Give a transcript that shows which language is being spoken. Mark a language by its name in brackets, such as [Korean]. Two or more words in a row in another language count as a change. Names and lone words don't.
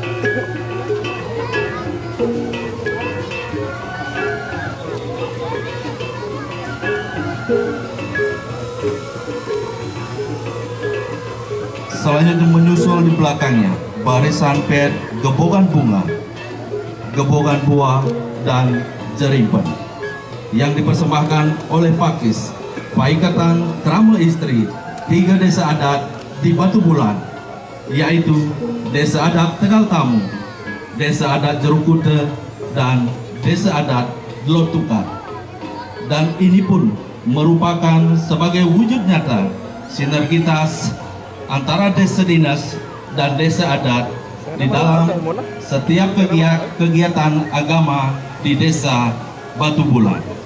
[Indonesian] Selanjutnya menyusul di belakangnya barisan pet gebogan bunga, gebogan buah, dan jerimpen yang dipersembahkan oleh Pakis, Paikatan Krama Istri 3 desa adat di Batu Bulan, yaitu Desa Adat Tegal Tamu, Desa Adat Jerukute, dan Desa Adat Dlotukat. Dan ini pun merupakan sebagai wujud nyata sinergitas antara desa dinas dan desa adat di dalam setiap kegiatan agama di desa Batu Bulan.